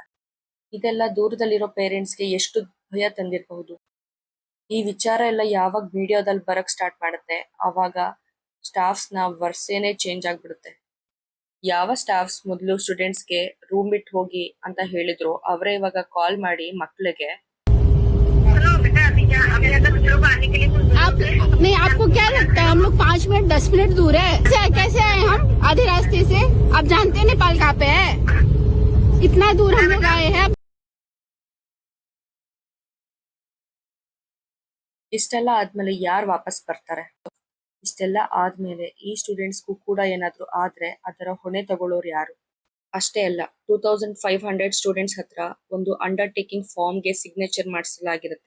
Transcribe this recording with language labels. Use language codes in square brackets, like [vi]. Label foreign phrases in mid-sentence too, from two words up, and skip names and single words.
[kn] ಇದೆಲ್ಲ ದೂರದಲ್ಲಿರೋ ಪೇರೆಂಟ್ಸ್ಗೆ ಎಷ್ಟು ಭಯ ತಂದಿರಬಹುದು. ಈ ವಿಚಾರ ಎಲ್ಲ ಯಾವಾಗ ಮೀಡಿಯಾದಲ್ಲಿ ಬರಕ್ ಸ್ಟಾರ್ಟ್ ಮಾಡುತ್ತೆ ಅವಾಗ ಸ್ಟಾಫ್ಸ್ ನ ವರ್ಸೇನೆ ಚೇಂಜ್ ಆಗ್ಬಿಡುತ್ತೆ. ಯಾವ ಸ್ಟಾಫ್ಸ್ ಮೊದಲು ಸ್ಟೂಡೆಂಟ್ಸ್ಗೆ ರೂಮ್ ಬಿಟ್ಟು ಹೋಗಿ ಅಂತ ಹೇಳಿದ್ರು ಅವರೇ ಇವಾಗ ಕಾಲ್ ಮಾಡಿ ಮಕ್ಕಳಿಗೆ [hi] आप नहीं, आपको क्या लगता है हम लोग 5 मिनट 10 मिनट दूर है, कैसे आए हम आधे रास्ते से? आप जानते हैं नेपाल कहाँ पे है? इतना दूर हम लोग आए हैं. [kn] ಇಷ್ಟೆಲ್ಲ ಆದ್ಮೇಲೆ ಯಾರು ವಾಪಸ್ ಬರ್ತಾರೆ? ಇಷ್ಟೆಲ್ಲ ಆದ್ಮೇಲೆ ಈ ಸ್ಟೂಡೆಂಟ್ಸ್ಗೂ ಕೂಡ ಏನಾದ್ರು ಆದ್ರೆ ಅದರ ಹೊಣೆ ತಗೊಳ್ಳೋರು ಯಾರು? ಅಷ್ಟೇ ಅಲ್ಲ, 2500 ಸ್ಟೂಡೆಂಟ್ಸ್ ಹತ್ರ ಒಂದು ಅಂಡರ್ಟೇಕಿಂಗ್ ಫಾರ್ಮ್ಗೆ ಸಿಗ್ನೇಚರ್ ಮಾಡಿಸಲಾಗಿರುತ್ತೆ.